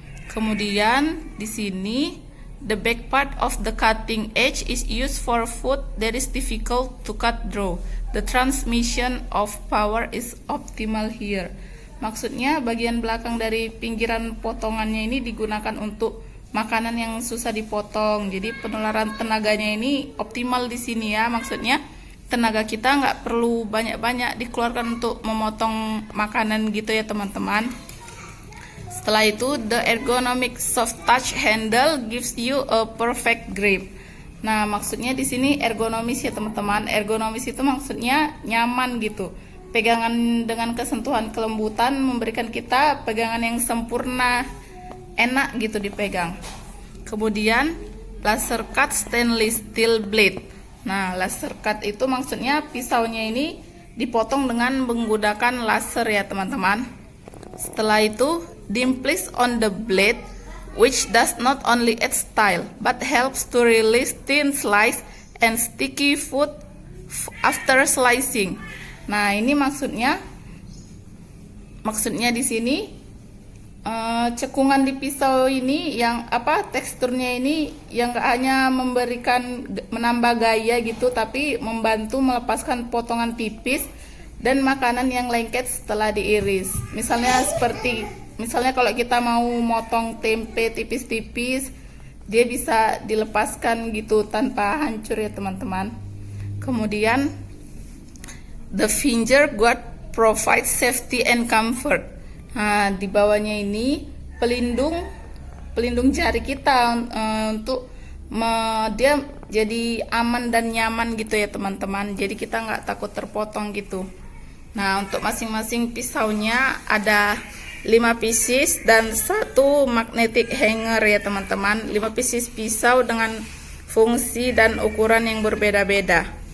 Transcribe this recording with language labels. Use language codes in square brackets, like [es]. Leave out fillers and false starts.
[id] Kemudian di sini [en] the back part of the cutting edge is used for food that is difficult to cut through. The transmission of power is optimal here. [id] Maksudnya bagian belakang dari pinggiran potongannya ini digunakan untuk makanan yang susah dipotong. Jadi penularan tenaganya ini optimal di sini ya. Maksudnya tenaga kita nggak perlu banyak-banyak dikeluarkan untuk memotong makanan gitu ya teman-teman. Setelah itu, [en] the ergonomic soft touch handle gives you a perfect grip. [id] Nah, maksudnya di sini ergonomis ya teman-teman. Ergonomis itu maksudnya nyaman gitu. Pegangan dengan kesentuhan kelembutan memberikan kita pegangan yang sempurna, enak gitu dipegang. Kemudian [en] laser cut stainless steel blade. [id] Nah, laser cut itu maksudnya pisaunya ini dipotong dengan menggunakan laser ya teman-teman. Setelah itu, [en] dimples on the blade which does not only add style but helps to release thin slice and sticky food after slicing. [id] Nah, ini maksudnya di sini cekungan di pisau ini yang teksturnya ini yang gak hanya menambah gaya gitu, tapi membantu melepaskan potongan tipis dan makanan yang lengket setelah diiris. Misalnya kalau kita mau motong tempe tipis-tipis, dia bisa dilepaskan gitu tanpa hancur ya teman-teman. Kemudian [en] the finger guard provides safety and comfort. [id] Nah, di bawahnya ini pelindung jari kita untuk dia jadi aman dan nyaman gitu ya teman-teman. Jadi kita nggak takut terpotong gitu. Nah, untuk masing-masing pisaunya ada 5 pieces dan 1 magnetic hanger ya teman-teman. 5 pieces pisau dengan fungsi dan ukuran yang berbeda-beda.